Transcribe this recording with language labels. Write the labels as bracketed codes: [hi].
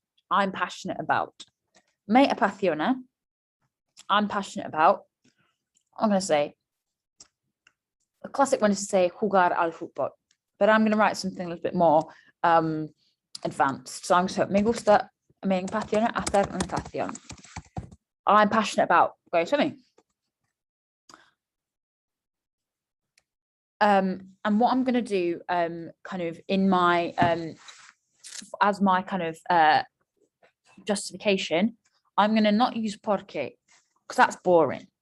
[en] I'm passionate about. [es] Me apasiona. [en] I'm passionate about. I'm going to say, a classic one is to say [es] jugar al fútbol. [en] But I'm going to write something a little bit more advanced. So I'm going to say, [es] me gusta, me apasiona hacer natación. [en] I'm passionate about going swimming. And what I'm going to do kind of in my as my kind of justification, I'm going to not use porque because that's boring.